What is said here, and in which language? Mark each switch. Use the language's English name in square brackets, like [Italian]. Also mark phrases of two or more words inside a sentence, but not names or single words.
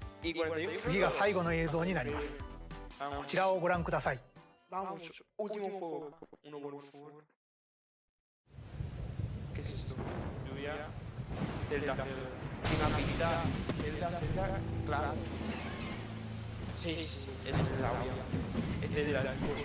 [Japanese] 次が最後の映像になります。こちらをご覧ください。 [Spanish] Vamos, último juego. Uno por favor. ¿Qué es esto? Lluvia. Zelda. Una pinta. Zelda, claro. Sí, es Zelda, obviamente. Es Zelda, pues.